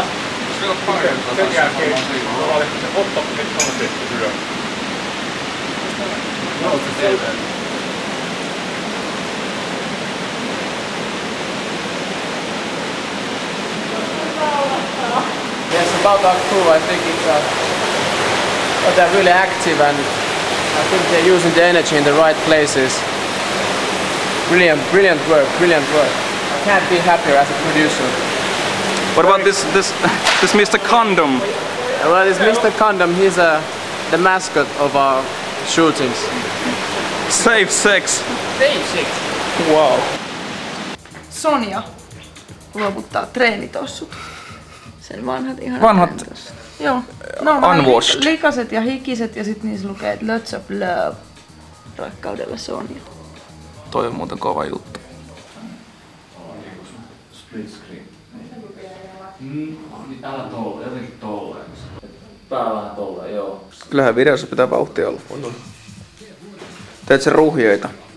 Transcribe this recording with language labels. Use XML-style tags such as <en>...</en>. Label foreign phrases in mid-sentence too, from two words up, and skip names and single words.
<fi>Sen jälkeen tuolla se otto, että on tehty ylös.</fi> <en>Yes, about our crew, I think they're really active and I think they're using the energy in the right places. Brilliant work. I can't be happier as a producer. What about this Mr. Condom? Well, this Mr. Condom, he's the mascot of our shootings. Safe sex. Wow.</en> <fi>Sonja luovuttaa treenitossut. Sen vanhat Vanhat treenitossut. Joo. Ne on vähän unwashed. likaset ja hikiset ja sit niissä lukee, että</fi> <en>lots of love.</en> <fi>Rakkaudella Sonja. Toi on muuten kova juttu.</fi> <en>Split screen.</en> <fi>Niin älä tolle, jotenkin tolleen. Pää vähän tolleen, joo. Kyllähän videossa pitää vauhtia olla. Teet sen ruhjeita.</fi>